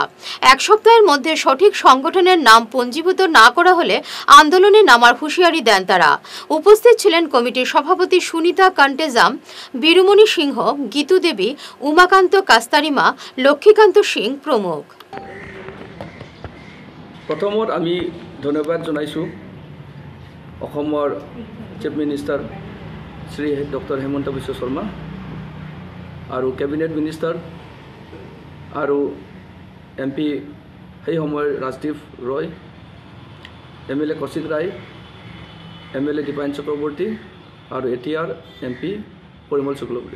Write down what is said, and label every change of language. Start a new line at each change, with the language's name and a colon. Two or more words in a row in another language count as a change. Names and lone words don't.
Bangla: 1 সপ্তাহের মধ্যে সঠিক সংগঠনের নাম পঞ্জীভূত না করা হলে আন্দোলনে নামার হুঁশিয়ারি দেন তারা। উপস্থিত ছিলেন কমিটির সভাপতি সুনিতা কান্টেজাম, বীরুমণি সিংহ, গীতু দেবী, উমাকান্ত কাস্তারিমা, লক্ষ্মীকান্ত সিং প্রমুখ।
Assamese: প্রথমত আমি ধন্যবাদ জনাইছোঁ অসমৰ
English: chief minister
Assamese: শ্ৰী ডক্টৰ হেমন্ত বিশ্ব শৰ্মা আৰু
English: cabinet minister
Assamese: আৰু এমপি সেই সময়ৰ ৰাজদীপ ৰয়, এমএলএ কৌশিক ৰায়, এমএলএ দীপায়ন চক্ৰৱৰ্তী আৰু এতিয়াৰ এমপি পৰিমল শুক্লবৈদ্য।